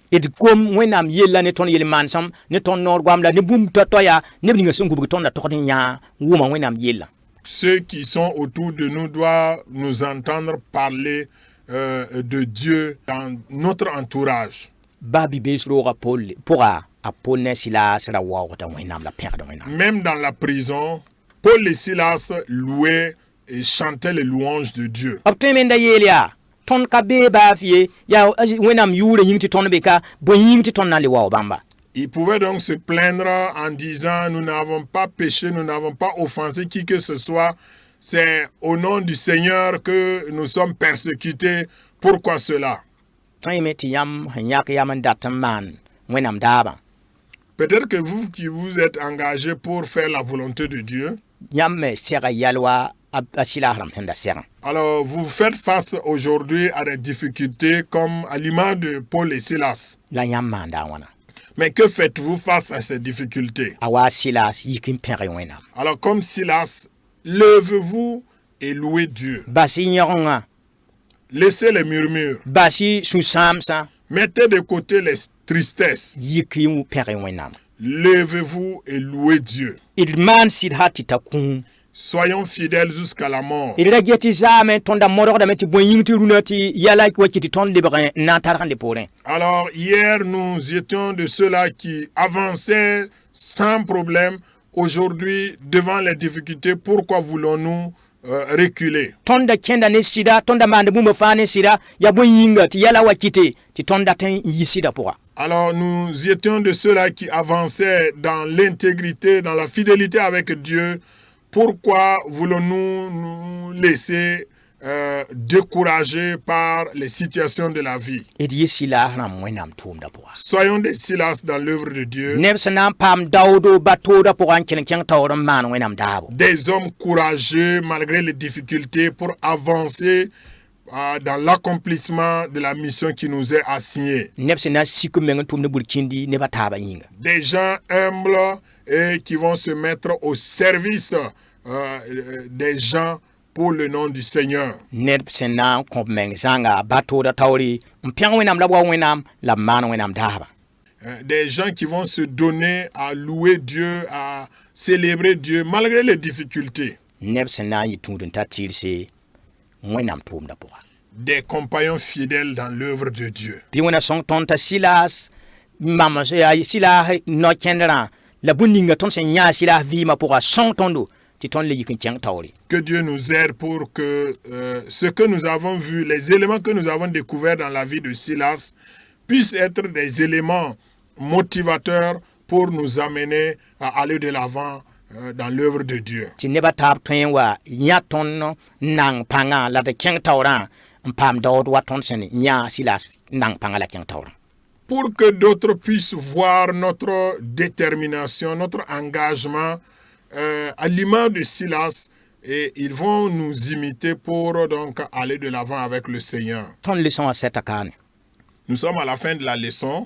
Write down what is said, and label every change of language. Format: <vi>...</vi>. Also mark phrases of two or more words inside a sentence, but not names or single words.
<fr>Ceux qui sont autour de nous doivent nous entendre parler de Dieu dans notre entourage. Même dans la prison, Paul et Silas louaient et chantaient les louanges de Dieu.</fr> <mos>b tõe me n da yeel yaa tõnd ka bee baaf ye yaa wẽnnaam yʋʋra yĩng tɩ tõnd be ka bõe yĩng tɩ tõnd na n le wao bãmba.</mos> <fr>Ils pouvaient donc se plaindre en disant, nous n'avons pas péché, nous n'avons pas offensé qui que ce soit. C'est au nom du Seigneur que nous sommes persécutés. Pourquoi cela?</fr> <mos>tõe me tɩ yãmb sẽn yãk yam n dat n maan wẽnnaam daabã.</mos> <fr>Peut-être que vous qui vous êtes engagés pour faire la volonté de Dieu,</fr> <mos>yãmb me sɛga yɛl wa a sɩlaas rãmb sẽn da sɛgẽ.</mos> <fr>alors vous faites face aujourd'hui à des difficultés comme à l'image de Paul et Silas.</fr> <mos>La yãmb maanda a wãna.</mos> <fr>Mais que faites-vous face à ces difficultés?</fr> <mos>A wa sɩlaas yik n pẽg wẽnnaam.</mos> <fr>Alors comme Silas, levez-vous et louez Dieu.</fr> <mos>Bas y yõgengã,</mos> <fr>Laissez les murmures.</fr> <mos>bas y sũ-sãamsã,</mos> <fr>Mettez de côté les tristesses.</fr> <mos>yik y pẽg wẽnnaam.</mos> <fr>Levez-vous et louez Dieu.</fr> <mos>D maan sɩdsa tɩ ta kũum.</mos> <fr>Soyons fidèles jusqu'à la mort.</fr> <mos>D ra get tɩ zaame tõnda modgdame tɩ bõe yĩng tɩ rũnã tɩ yɛla wa kɩ tɩ tõnd lebg n na n targ n le poorẽ.</mos> <fr>Alors hier, nous étions de ceux-là qui avançaient sans problème. Aujourd'hui, devant les difficultés, pourquoi voulons-nous reculer?</fr> <mos>Tõnd da kẽnda ne sɩda, tõnd da maand bũmba fãa ne sɩda, yaa bõe yĩnga tɩ yɛla wa kɩte tɩ tõnd dat n yɩ sɩda pʋga.</mos> <fr>Alors nous étions de ceux-là qui avançaient dans l'intégrité, dans la fidélité avec Dieu. Pourquoi voulons-nous nous laisser décourager par les situations de la vie?</fr> <mos>D yɩ sɩlaas rãmb wẽnnaam tʋʋmda pʋga.</mos> <fr>Soyons des Silas dans l'œuvre de Dieu,</fr> <mos>Neb sẽn na n paam daoodo ba-toodã pʋga n keln kẽng taoor n maan wẽnnaam daabo.</mos> <fr>des hommes courageux malgré les difficultés pour avancer dans l'accomplissement de la mission qui nous est assignée.</fr> <mos>Neb sẽn na n sik n meng n tʋmd burkĩndi nebã taabã yĩnga.</mos> <fr>Des gens humbles et qui vont se mettre au service des gens pour le nom du Seigneur.</fr> <mos>Ned sẽn na n kõ b meng zãnga ba-toodã taoore n pẽg wẽnnaam la b wa wẽnnaam la b maan wẽnnaam daaba.</mos> <fr>Des gens qui vont se donner à louer Dieu, à célébrer Dieu malgré les difficultés.</fr> <mos>Neb sẽn na n yɩ tũud n tar tɩɩrse wẽnnaam tʋʋmda pʋga.</mos> <fr>Des compagnons fidèles dans l'œuvre de Dieu.</fr> <mos>Bɩ wẽna sõng tõnd t'a sɩlaas mam sɩlaas no-kẽndrã la bũmb ninga tõnd sẽn yãa sɩlaas vɩɩmã pʋga sõng tõndo tɩ tõnd le yik n kẽng taoore.</mos> <fr>Que Dieu nous aide pour que ce que nous avons vu, les éléments que nous avons découverts dans la vie de Silas, puissent être des éléments motivateurs pour nous amener à aller de l'avant dans l'œuvre de Dieu.</fr> <mos>Tɩ nebã taab tõe n wa yã tõnd nang pãngã la d kẽng taoorã n paam daood wa tõnd sẽn yãa sɩlaas nang pãngã la kẽng taoorã.</mos> <fr>Pour que d'autres puissent voir notre détermination, notre engagement à l'image de Silas, et ils vont nous imiter pour donc aller de l'avant avec le Seigneur.</fr> <mos>Tõnd leçon a sɛta kaane.</mos> <fr>Nous sommes à la fin de la leçon</fr>